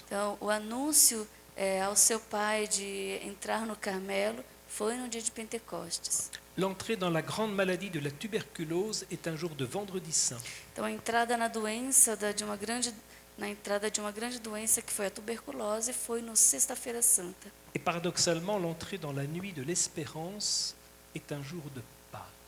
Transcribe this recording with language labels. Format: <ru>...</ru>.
<pt>Então, o anúncio ao seu pai de entrar no Carmelo foi no dia de Pentecostes.</pt> <fr>L'entrée dans la grande maladie de la tuberculose est un jour de Vendredi Saint.</fr> <pt>Então, a entrada na doença na entrada de uma grande doença que foi a tuberculose foi no Sexta-feira Santa.</pt> <fr>Et paradoxalement, l'entrée dans la nuit de l'espérance est un jour de Pâques.</fr>